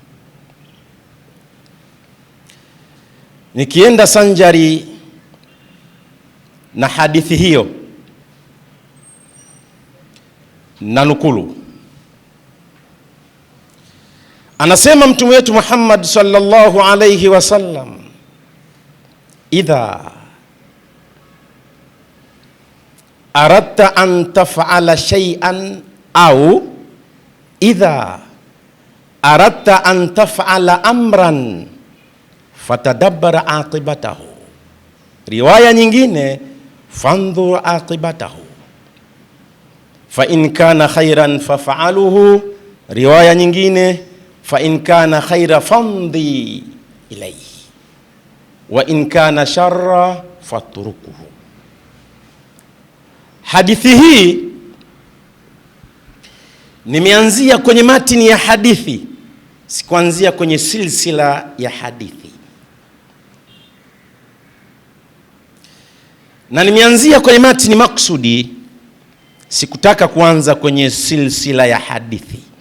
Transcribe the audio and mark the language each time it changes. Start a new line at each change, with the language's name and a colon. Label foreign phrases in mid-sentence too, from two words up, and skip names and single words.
Swahili: Nikienda sanjari na hadithi hiyo, na nukulu, anasema mtume wetu
Arabic: Muhammad صلى الله عليه وسلم إذا أردت أن تفعل شيئا أو إذا أردت أن تفعل أمرا فتدبر عاقبته.
Swahili: Riwaya nyingine,
Arabic: فانظر عاقبته فإن كان خيرا فافعله.
Swahili: Riwaya nyingine,
Arabic: فإن كان خيرا فامض إليه وإن كان شرا فاتركه.
Swahili: Hadithi hii nimeanzia kwenye matini ya hadithi, sikuanzia kwenye silsila ya hadithi, na nimeanzia kwenye matini maksudi, sikutaka kuanza kwenye silsila ya hadithi.